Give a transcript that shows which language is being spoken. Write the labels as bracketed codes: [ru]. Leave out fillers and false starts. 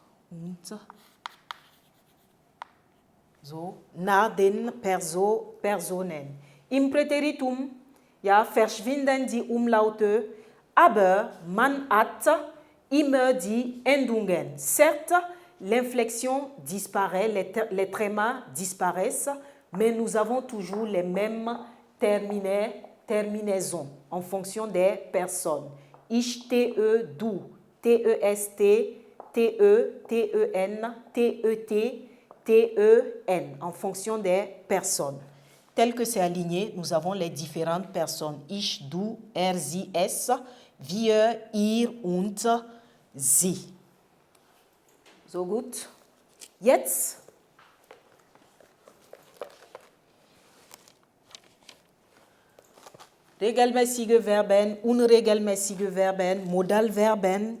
[de] und so nach den Personen. Im Präteritum, ja, verschwinden die Umlaute, aber man hat immer die Endungen. [fr] Certes, l'inflexion disparaît, les trémas disparaissent, mais nous avons toujours les mêmes terminaisons en fonction des personnes. [de] Ich, TE, du, TEST, TE, TEN, TET, TEN, [fr] en fonction des personnes. Tel que c'est aligné, nous avons les différentes personnes. [de] Ich, du, er, sie, es, wir, ihr und sie. So gut. Jetzt regelmäßige Verben, unregelmäßige Verben, Modalverben.